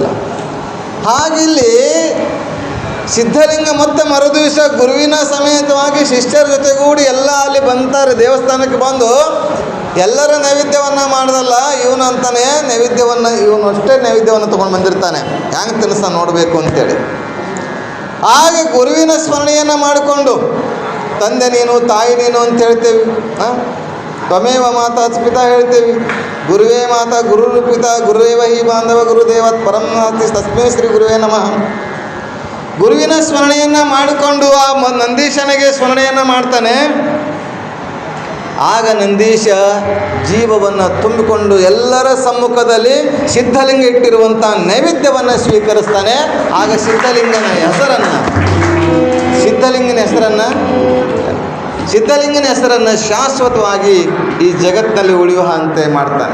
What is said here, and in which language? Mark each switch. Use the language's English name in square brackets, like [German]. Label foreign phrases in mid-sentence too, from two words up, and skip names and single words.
[Kannada] ಹಾಗಿಲ್ಲಿ ಸಿದ್ಧಲಿಂಗ ಮತ್ತೆ ಮರುದಿವಸ ಗುರುವಿನ ಸಮೇತವಾಗಿ ಶಿಷ್ಯರ ಜೊತೆಗೂಡಿ ಎಲ್ಲ ಅಲ್ಲಿ ಬಂತಾರೆ, ದೇವಸ್ಥಾನಕ್ಕೆ ಬಂದು ಎಲ್ಲರ ನೈವೇದ್ಯವನ್ನು ಮಾಡ್ದಲ್ಲ, ಇವನು ಅಂತಾನೆ ನೈವೇದ್ಯವನ್ನು, ಇವನು ಅಷ್ಟೇ ನೈವೇದ್ಯವನ್ನು ತೊಗೊಂಡು ಬಂದಿರ್ತಾನೆ, ಹೆಂಗೆ ತಿನ್ನಿಸ್ತಾನೆ ನೋಡಬೇಕು ಅಂತೇಳಿ. ಹಾಗೆ ಗುರುವಿನ ಸ್ಮರಣೆಯನ್ನು ಮಾಡಿಕೊಂಡು, ತಂದೆ ನೀನು, ತಾಯಿ ನೀನು ಅಂತ ಹೇಳ್ತೇವೆ. [Sanskrit] ತ್ವಮೇವ ಮಾತಾ ಪಿತಾ [Kannada] ಹೇಳ್ತೇವೆ. [Sanskrit] ಗುರುವೇ ಮಾತಾ, ಗುರು ಪಿತಾ, ಗುರುವೇವ ಹಿ ಬಾಂಧವ, ಗುರುದೇವತ್ ಪರಂ ನಾಸ್ತಿ ತಸ್ಮೈ ಶ್ರೀ ಗುರುವೇ ನಮಃ. [Kannada] ಗುರುವಿನ ಸ್ಮರಣೆಯನ್ನು ಮಾಡಿಕೊಂಡು ಆ ನಂದೀಶನಿಗೆ ಸ್ಮರಣೆಯನ್ನು ಮಾಡ್ತಾನೆ. ಆಗ ನಂದೀಶ ಜೀವವನ್ನು ತುಂಬಿಕೊಂಡು ಎಲ್ಲರ ಸಮ್ಮುಖದಲ್ಲಿ ಸಿದ್ಧಲಿಂಗ ಇಟ್ಟಿರುವಂಥ ನೈವೇದ್ಯವನ್ನು ಸ್ವೀಕರಿಸ್ತಾನೆ. ಆಗ ಸಿದ್ಧಲಿಂಗನ ಹೆಸರನ್ನು ಶಾಶ್ವತವಾಗಿ ಈ ಜಗತ್ತಿನಲ್ಲಿ ಉಳಿಯುವಂತೆ ಮಾಡ್ತಾನೆ.